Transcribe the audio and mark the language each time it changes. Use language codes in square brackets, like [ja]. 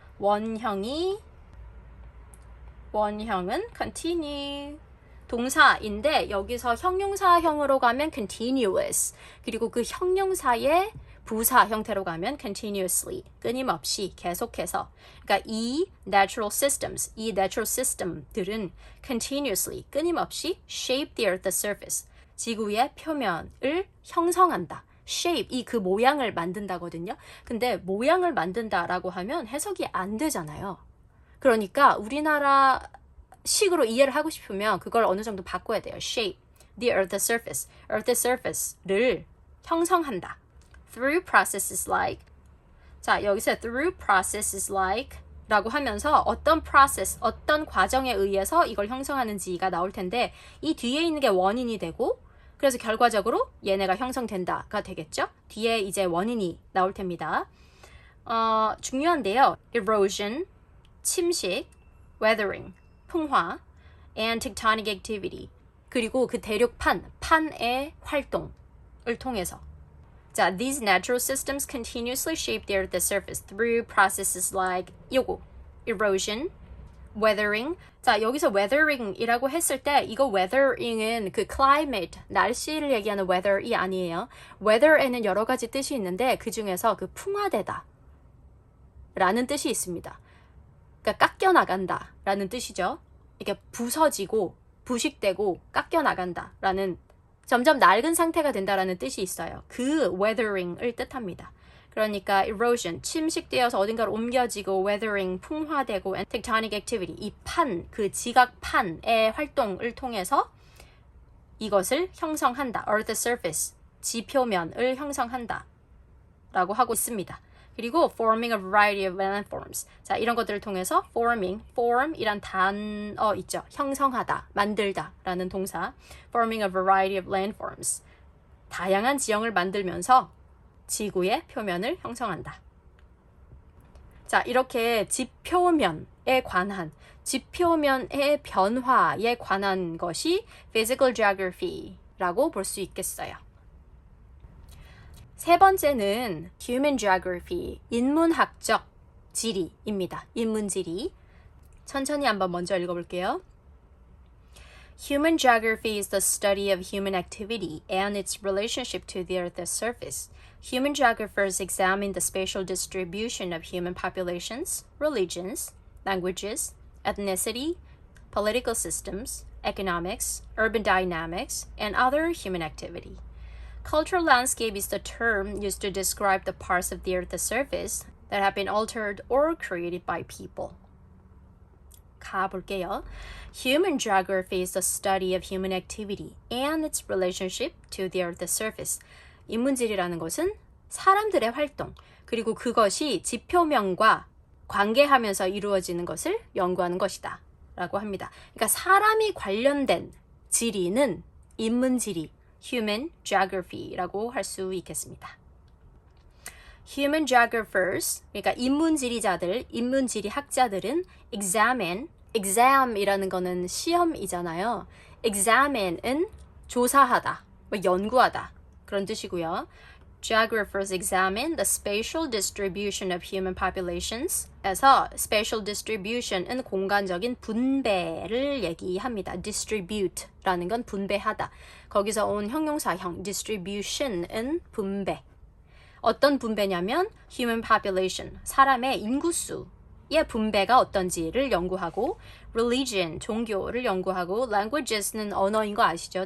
[ko] 원형은 continue, 동사인데 여기서 형용사형으로 가면 continuous, 그리고 그 형용사의 부사 형태로 가면 continuously, 끊임없이 계속해서. 그러니까 이 natural systems, 이 natural system들은 continuously, 끊임없이 [en] shape the earth's surface, [ko] 지구의 표면을 형성한다. shape, 이 그 모양을 만든다거든요. 근데 모양을 만든다라고 하면 해석이 안 되잖아요. 그러니까 우리나라 식으로 이해를 하고 싶으면 그걸 어느 정도 바꿔야 돼요. [en] shape, the earth's surface, earth's surface를 [ko] 형성한다. [en] Through processes like, [ko] 자, 여기서 through processes like 라고 하면서 어떤 process, 어떤 과정에 의해서 이걸 형성하는지가 나올 텐데 이 뒤에 있는 게 원인이 되고 그래서 결과적으로 얘네가 형성된다가 되겠죠? 뒤에 이제 원인이 나올 텐니다. 중요한데요. erosion, 침식, weathering, 풍화, [en] and tectonic activity, [ko] 그리고 그 판의 활동을 통해서. [en] 자, these natural systems continuously shape the earth's surface through processes like 요거, erosion, weathering. [ko] 자, 여기서 weathering이라고 했을 때 이거 weathering은 그 climate, 날씨를 얘기하는 weather이 아니에요. weather에는 여러 가지 뜻이 있는데 그 중에서 그 풍화되다 라는 뜻이 있습니다. 그러니까 깎여 나간다 라는 뜻이죠. 이게 부서지고 부식되고 깎여 나간다라는 점점 낡은 상태가 된다라는 뜻이 있어요. 그 weathering을 뜻합니다. 그러니까 erosion, 침식되어서 어딘가로 옮겨지고 weathering, 풍화되고 [en] and tectonic activity, [ko] 이 판, 그 지각판의 활동을 통해서 이것을 형성한다. earth's surface, 지표면을 형성한다 라고 하고 있습니다. [en] 그리고 forming a variety of landforms. [ko] 자, 이런 것들을 통해서 forming, form이란 단어 있죠. 형성하다, 만들다 라는 동사. [en] forming a variety of landforms. [ko] 다양한 지형을 만들면서 지구의 표면을 형성한다. 자, 이렇게 지표면에 관한, 지표면의 변화에 관한 것이 physical geography라고 볼 수 있겠어요. 세 번째는 human geography, 인문학적 지리입니다. 인문지리. 천천히 한번 먼저 읽어볼게요. [en] Human geography is the study of human activity and its relationship to the Earth's surface. Human geographers examine the spatial distribution of human populations, religions, languages, ethnicity, political systems, economics, urban dynamics, and other human activity. Cultural landscape is the term used to describe the parts of the Earth's surface that have been altered or created by people. [ko] 가볼게요. [en] Human geography is the study of human activity and its relationship to the Earth's surface. [ko] 인문지리라는 것은 사람들의 활동, 그리고 그것이 지표면과 관계하면서 이루어지는 것을 연구하는 것이다 라고 합니다. 그러니까 사람이 관련된 지리는 인문지리, human geography라고 할 수 있겠습니다. [en] Human geographers, [ko] 그러니까 인문지리자들, 인문지리 학자들은 exam이라는 거는 시험이잖아요. examine은 조사하다, 연구하다 그런 뜻이고요. [en] Geographers examine the spatial distribution of human populations. [ko] 에서 spatial distribution은 공간적인 분배를 얘기합니다. distribute라는 건 분배하다. 거기서 온 형용사형 distribution은 분배. 어떤 분배냐면 human population, 사람의 인구수의 분배가 어떤지를 연구하고 religion, 종교를 연구하고 languages는 언어인 거 아시죠?